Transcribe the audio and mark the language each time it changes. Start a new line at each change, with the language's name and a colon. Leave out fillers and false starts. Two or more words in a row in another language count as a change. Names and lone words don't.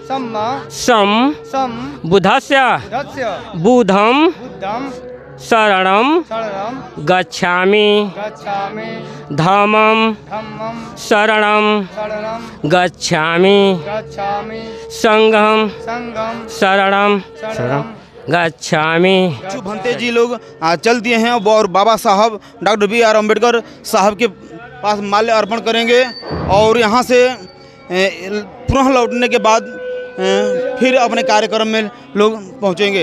Pali: संबुद्धस्य बुद्धं शरणं गच्छामि धम्मं शरणं गच्छामि संघं शरणं गच्छामि।
Hindi: भंते जी लोग चल दिए हैं और बाबा साहब डॉक्टर B.R. अम्बेडकर साहब के पास माल्य अर्पण करेंगे और यहाँ से पुनः लौटने के बाद फिर अपने कार्यक्रम में लोग पहुँचेंगे।